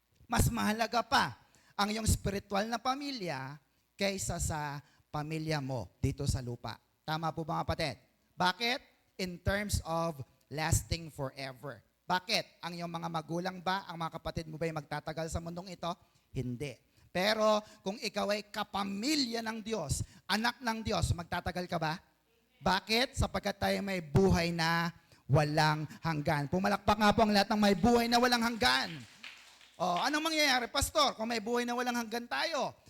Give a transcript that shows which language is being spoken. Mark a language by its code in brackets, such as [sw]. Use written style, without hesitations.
[tl] Mas mahalaga pa ang iyong spiritual na pamilya kaysa sa pamilya mo dito sa lupa. Tama po ba mga kapatid? Bakit? [en] In terms of lasting forever. [tl] Bakit? Ang iyong mga magulang ba, ang mga kapatid mo ba ay magtatagal sa mundong ito? Hindi. Pero kung ikaw ay kapamilya ng Diyos, anak ng Diyos, magtatagal ka ba? Bakit? Sapagkat tayo may buhay na walang hanggan. Pumalakpak nga po ang lahat ng may buhay na walang hanggan. O, anong mangyayari, pastor, kung may buhay na walang hanggan tayo?